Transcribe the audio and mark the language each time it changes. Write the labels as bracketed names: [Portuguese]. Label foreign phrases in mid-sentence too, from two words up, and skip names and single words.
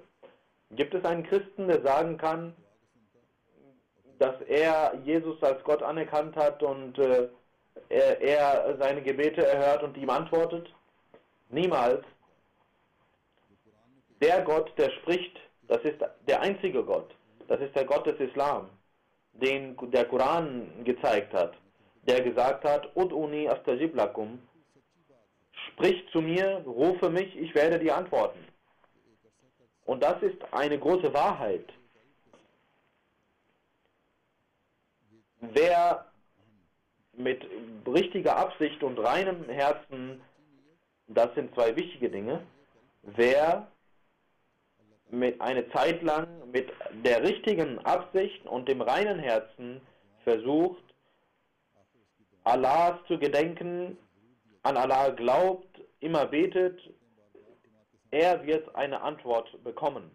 [German] Gibt es einen Christen, der sagen kann, dass er Jesus als Gott anerkannt hat und er seine Gebete erhört und ihm antwortet? Niemals. Der Gott, der spricht, das ist der einzige Gott. Das ist der Gott des Islam, den der Koran gezeigt hat, der gesagt hat, [Arabic] ادعوني أستجب لكم, [German] sprich zu mir, rufe mich, ich werde dir antworten. Und das ist eine große Wahrheit. Wer mit richtiger Absicht und reinem Herzen, das sind zwei wichtige Dinge, wer eine Zeit lang mit der richtigen Absicht und dem reinen Herzen versucht, Allahs zu gedenken, an Allah glaubt, immer betet, er wird eine Antwort bekommen.